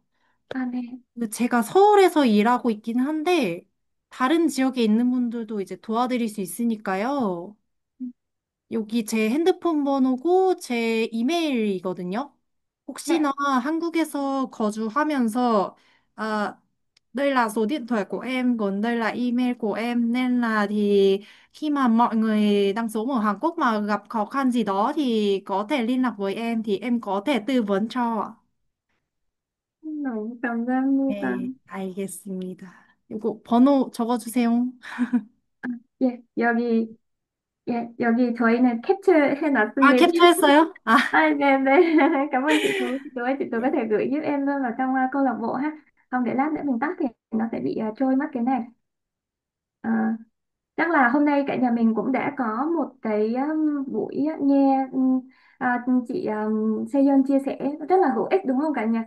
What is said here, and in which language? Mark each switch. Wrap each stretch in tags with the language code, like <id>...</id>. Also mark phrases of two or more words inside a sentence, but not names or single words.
<ko>네. 제가 서울에서 일하고 있긴 한데 다른 지역에 있는 분들도 이제 도와드릴 수 있으니까요. 여기 제 핸드폰 번호고 제 이메일이거든요. 네. 혹시나 한국에서 거주하면서</ko> <vi>à, đây là số điện thoại của em, còn đây là email của em, nên là thì khi mà mọi người đang sống ở Hàn Quốc mà gặp khó khăn gì đó thì có thể liên lạc với em thì em có thể tư vấn cho ạ.</vi> <ko>너무 감사합니다. 네, 알겠습니다. 이거 번호 적어주세요. 예, 여기, 예, 여기 저희는 캡처해 아, 놨습니다. 캡처했어요? 아,</ko> <vi>À, dạ, dạ. Cảm ơn chị Tú. Chị Tú ơi, chị Tú có thể gửi giúp em luôn vào trong câu lạc bộ ha. Không để lát nữa mình tắt thì nó sẽ bị trôi mất cái này. À, chắc là hôm nay cả nhà mình cũng đã có một cái buổi nghe chị Sejong chia sẻ rất là hữu ích đúng không cả nhà?</vi>